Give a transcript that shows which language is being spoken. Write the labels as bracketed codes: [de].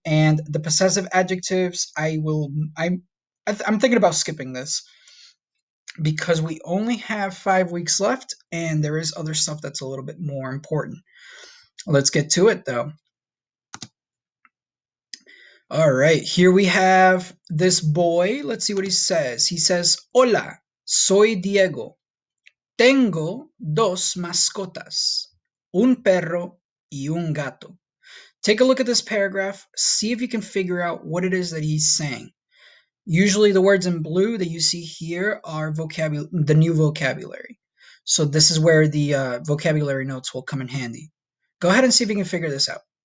[en] And the possessive adjectives, I'm thinking about skipping this because we only have 5 weeks left and there is other stuff that's a little bit more important. Let's get to it though. All right, here we have this boy. Let's see what he says. He says, [es] Hola, soy Diego. Tengo dos mascotas, un perro y un gato. [en] Take a look at this paragraph. See if you can figure out what it is that he's saying. Usually the words in blue that you see here are the new vocabulary. So this is where the vocabulary notes will come in handy. Go ahead and see if you can figure this out.